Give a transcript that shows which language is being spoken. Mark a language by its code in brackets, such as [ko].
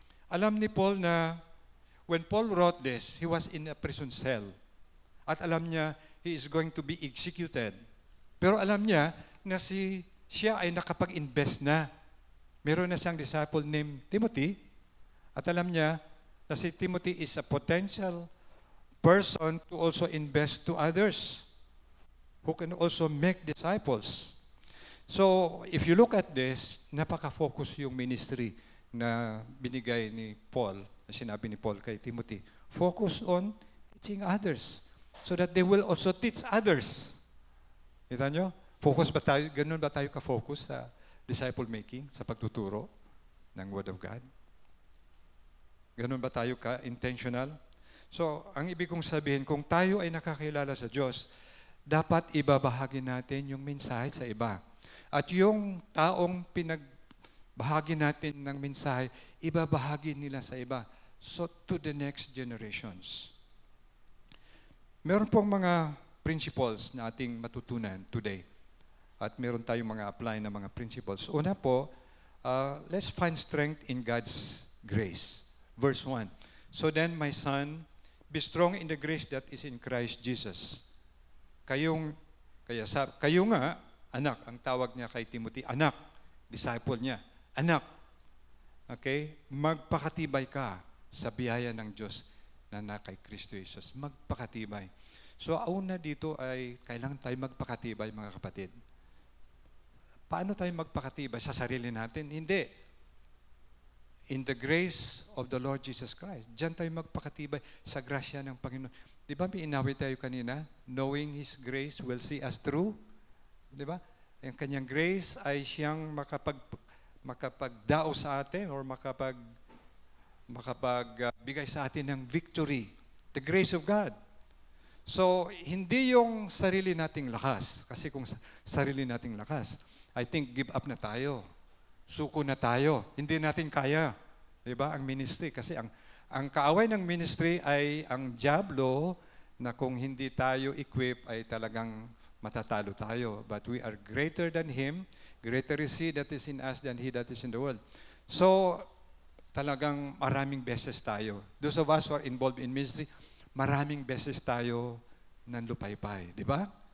[tl] Alam ni Paul na [en] when Paul wrote this, he was in a prison cell. At alam niya, he is going to be executed. [tl] Pero alam niya na siya ay nakapag-invest na. Meron na siyang disciple named Timothy. At alam niya na si [en] Timothy is a potential person to also invest to others who can also make disciples. So, if you look at this, [tl] napaka-focus yung ministry na binigay ni Paul, na sinabi ni Paul kay Timothy. [en] Focus on teaching others so that they will also teach others. [tl] Kita nyo? Focus ba tayo? Ganun ba tayo ka-focus sa disciple making, sa pagtuturo ng Word of God? Ganun ba tayo ka-intentional? So, ang ibig kong sabihin, kung tayo ay nakakilala sa Diyos, dapat ibabahagi natin yung mensahe sa iba. At yung taong pinagbahagi natin ng mensahe, ibabahagi nila sa iba. [en] So, to the next generations. [tl] Meron pong mga principles na ating matutunan today. At meron tayong mga apply na mga principles. Una po, [en] let's find strength in God's grace. Verse 1. So then, my son, be strong in the grace that is in Christ Jesus. [tl] Kayo nga, anak, ang tawag niya kay Timothy, anak, disciple niya, anak. Okay? Magpakatibay ka sa biyaya ng Diyos na kay Kristo Jesus. Magpakatibay. So, una dito ay kailangan tayo magpakatibay, mga kapatid. Paano tayo magpakatibay? Sa sarili natin? Hindi. [en] In the grace of the Lord Jesus Christ. [tl] Diyan tayo magpakatibay sa grasya ng Panginoon. Di ba may inawit tayo kanina? [en] Knowing His grace will see us through. [tl] Di ba? Ang kanyang grace ay siyang makapagdao sa atin or makapagbigay sa atin ng victory. [en] The grace of God. [tl] So, hindi yung sarili nating lakas. Kasi kung sarili nating lakas, [en] I think give up [tl] na tayo. Suko na tayo. Hindi natin kaya. Di ba? Ang ministry. Kasi ang kaaway ng ministry ay ang dyablo na kung hindi tayo equip ay talagang matatalo tayo. [en] But we are greater than him. Greater is he that is in us than he that is in the world. [tl] So, talagang maraming beses tayo. [en] Those of us who are involved in ministry, [tl] maraming beses tayo nanlupaypay. Di ba?